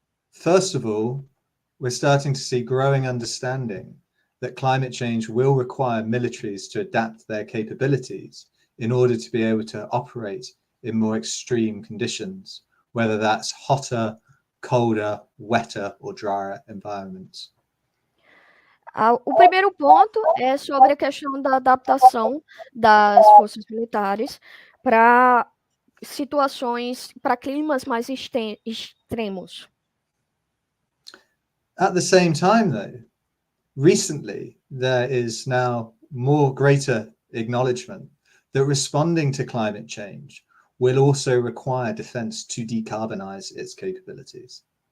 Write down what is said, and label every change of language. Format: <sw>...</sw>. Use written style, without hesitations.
<en>First of all, we're starting to see growing understanding that climate change will require militaries to adapt their capabilities in order to be able to operate in more extreme conditions, whether that's hotter, colder, wetter or drier environments.</en> <pt>O primeiro ponto é sobre a questão da adaptação das forças militares para situações, para climas mais extremos.</pt> <en>At the same time, though, recently there is now more greater acknowledgement that responding to climate change will also require defense to decarbonize its capabilities.</en>